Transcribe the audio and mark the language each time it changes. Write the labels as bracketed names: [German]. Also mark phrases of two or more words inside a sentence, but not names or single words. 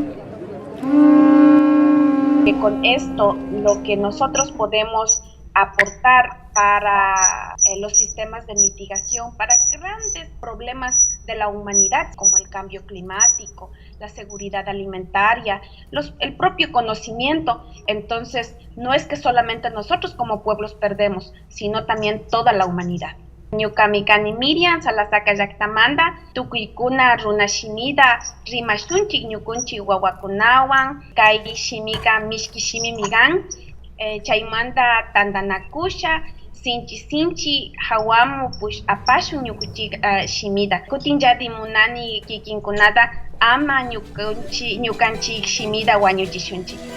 [Spanish] Que con esto lo que nosotros podemos aportar para los sistemas de mitigación, para grandes problemas de la humanidad como el cambio climático, la seguridad alimentaria, el propio conocimiento. Entonces no es que solamente nosotros como pueblos perdemos, sino también toda la humanidad. [Quechua] Ñukamikani Miriam Salasaka Llaqtamanta tukuykuna runashimida rimashunchik ñukunchik wawakunawan kay shimika mishki shimimi kan chaymanta tantanakusha sinchi hawamu push apashun ñukunchik shimida kutinllati munani kikinkunata ama ñukanchik shimida wañuchishunchik.